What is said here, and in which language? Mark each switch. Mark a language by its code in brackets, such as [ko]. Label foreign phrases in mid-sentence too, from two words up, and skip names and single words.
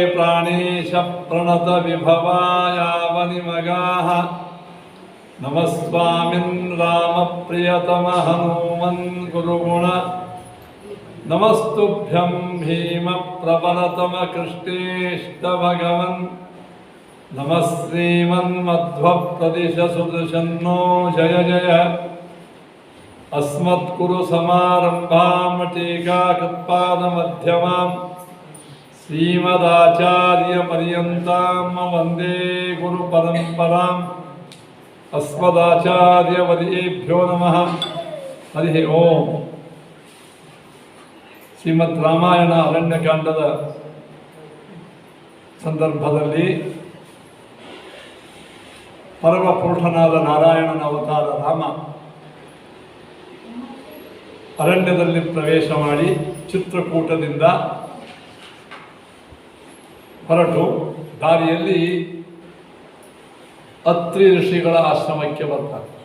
[sa] प्राणेशप्रणतविभवायावनिमगाः नमस्वामिन् रामप्रियतमः हनुमन् गुरुगुण नमस्तुभ्यं भीमप्रबलतमकृष्णेष्टभगवन् नमः श्रीमन्मध्वप्रदिशसुदृशन्नो जय जय अस्मत्कुरु समारम्भां टीकाकृत्पादमध्यमां श्रीमदाचार्यपर्यन्तां वन्दे गुरुपरम्पराम् अस्मदाचार्यवर्येभ्यो नमः हरिः ओम [kn] ಶ್ರೀಮದ್ ರಾಮಾಯಣ ಅರಣ್ಯಕಾಂಡದ ಸಂದರ್ಭದಲ್ಲಿ ಪರಮಪುರುಷನಾದ ನಾರಾಯಣನ ಅವತಾರ ರಾಮ ಅರಣ್ಯದಲ್ಲಿ ಪ್ರವೇಶ ಮಾಡಿ ಚಿತ್ರಕೂಟದಿಂದ ಹೊರಟು ದಾರಿಯಲ್ಲಿ ಅತ್ರಿ ಋಷಿಗಳ ಆಶ್ರಮಕ್ಕೆ ಬರ್ತಾರೆ.